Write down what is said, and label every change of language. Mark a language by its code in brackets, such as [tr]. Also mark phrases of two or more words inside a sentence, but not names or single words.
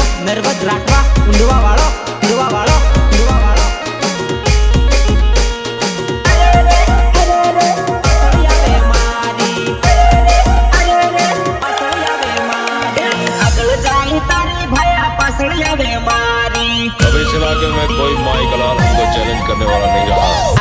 [hi] नर्वद राठवा उंडवा वाळो उंडवा वाळो उंडवा वाळो अब इस इलाके में कोई माई कलाल हमको चैलेंज करने वाला नहीं रहा।